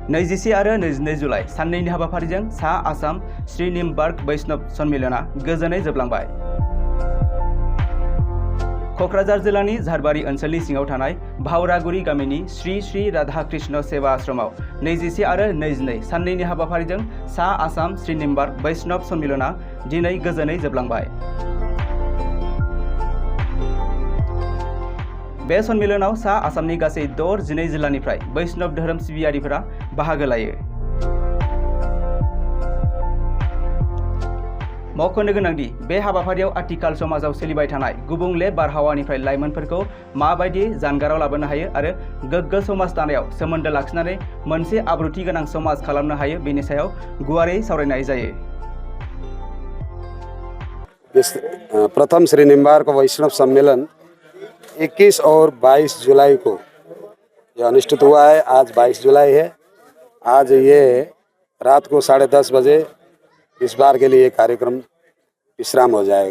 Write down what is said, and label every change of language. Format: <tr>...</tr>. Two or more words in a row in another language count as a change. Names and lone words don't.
<brx>24 आरो 22 जुलाइ साननैनि हाबाफारिजों सा आसाम श्री निम्बार्क वैष्णव सन्मिलना गोजोनै जोबलांबाय। क'क्राझार जिल्लानि झारबारि ओनसोलनि सिङाव थानाय भावरागुरि गामिनि श्री श्री राधा कृष्ण सेवा आश्रमाव 24 आरो 22 साननैनि हाबाफारिजों सा आसाम श्री निम्बार्क वैष्णव सन्मिलना दिनै गोजोनै जोबलांबाय। बे सन्मिलनाव सा आसामनि गासै 12 जिल्लानिफ्राय वैष्णव धोरोम सिबियारिफोरा बाहागो लायो। मख'नो गोनांदि बे हाबाफारियाव आथिखाल समाजाव सोलिबाय थानाय गुबुंले बारहावानिफ्राय लाइमोनफोरखौ माबायदि जानगाराव लाबोनो हायो आरो गोग्गो समाज दानायाव सोमोन्दो लाखिनानै मोनसे आब्रुथि गोनां समाज खालामनो हायो बेनि सायाव गुवारै सावरायनाय जायो।</brx> <hi>प्रथम श्री निम्बार्क वैष्णव सम्मेलन 21 और 22 जुलाई को यह अनुष्ठित हुआ है। आज 22 जुलाई है। आज ये रात को 10:30 बजे इस बार के लिए कार्यक्रम विश्राम हो जाएगा।</hi>